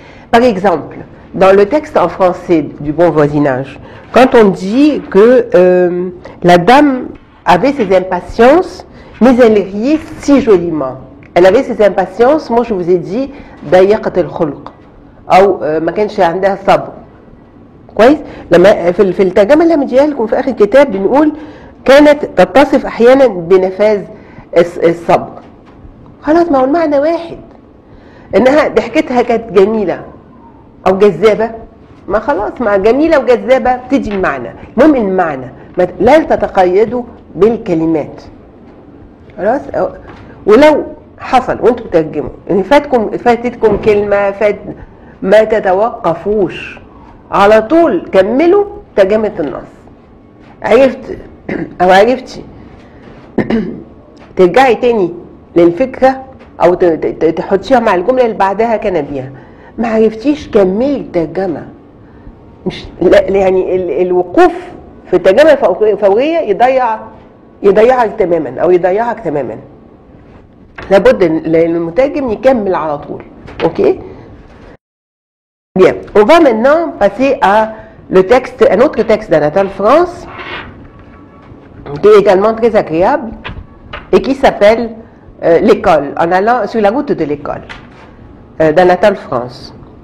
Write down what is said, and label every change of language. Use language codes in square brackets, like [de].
[fr] Par exemple, dans le texte en français du bon voisinage, quand on dit que la dame avait ses impatiences, mais elle riait si joliment. Elle avait ses impatiences, moi je vous ai dit [ar] ضيقة الخلق أو ما كانش عندها صبر. كويس؟ لما في الترجمة اللي مديها لكم في آخر الكتاب بنقول كانت تتصف أحيانا بنفاذ الصبر. خلاص ما هو المعنى واحد. إنها ضحكتها كانت جميلة أو جذابة، ما خلاص مع جميلة وجذابة بتدي المعنى. المهم المعنى لا تتقيدوا بالكلمات. خلاص؟ ولو حصل وانتم بتترجموا ان فاتتكم كلمه ما تتوقفوش، على طول كملوا ترجمه النص. عرفت او عرفتي ترجعي تاني للفكره او تحطيها مع الجمله اللي بعدها كان بيها. ما عرفتيش كملي الترجمه. مش يعني الوقوف في الترجمه الفوريه يضيعك تماما او يضيعك تماما. لابد المترجم يكمل على طول. [fr] Ok? Bien. On va maintenant passer à un autre texte d'Anatole France qui est également très agréable et qui s'appelle L'école, en allant sur la route de l'école d'Anatole France.